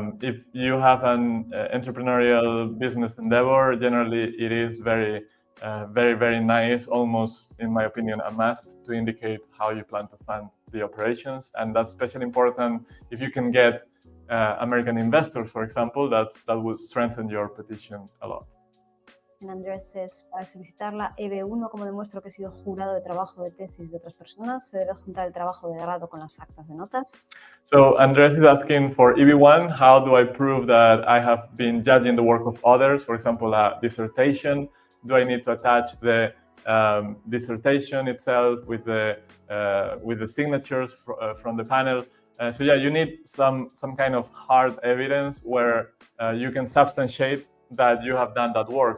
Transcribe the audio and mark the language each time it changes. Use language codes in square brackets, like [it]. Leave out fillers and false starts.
[en] If you have an entrepreneurial business endeavor, generally it is very, very nice, almost, in my opinion, a must to indicate how you plan to fund the operations. And that's especially important if you can get American investors, for example, that will strengthen your petition a lot. And Andrés says, [es] para solicitar la EB1, como demuestro que he sido jurado de trabajo de tesis de otras personas, se debe juntar el trabajo de grado con las actas de notas. [en] So Andrés is asking for EB1, how do I prove that I have been judging the work of others? For example, a dissertation. Do I need to attach the dissertation itself with the signatures from the panel? So yeah, you need some kind of hard evidence where you can substantiate that you have done that work.